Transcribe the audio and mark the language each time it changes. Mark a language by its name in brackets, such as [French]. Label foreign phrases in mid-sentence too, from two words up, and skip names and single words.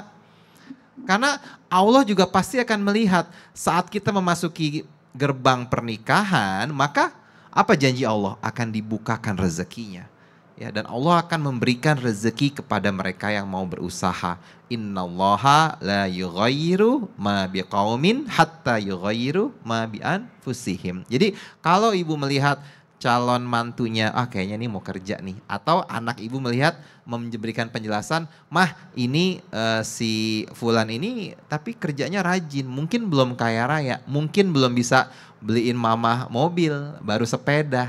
[Indonesian] Karena Allah juga pasti akan melihat saat kita memasuki gerbang pernikahan, maka apa janji Allah? Akan dibukakan rezekinya. Ya, dan Allah akan memberikan rezeki kepada mereka yang mau berusaha. [Arabic] إن الله لا يغير ما بقوم حتى يغيروا ما بأنفسهم. [Indonesian] Jadi kalau ibu melihat calon mantunya, kayaknya nih mau kerja nih. Atau anak ibu melihat memberikan penjelasan, mah ini si Fulan ini tapi kerjanya rajin. Mungkin belum kaya raya, mungkin belum bisa beliin mama mobil, baru sepeda.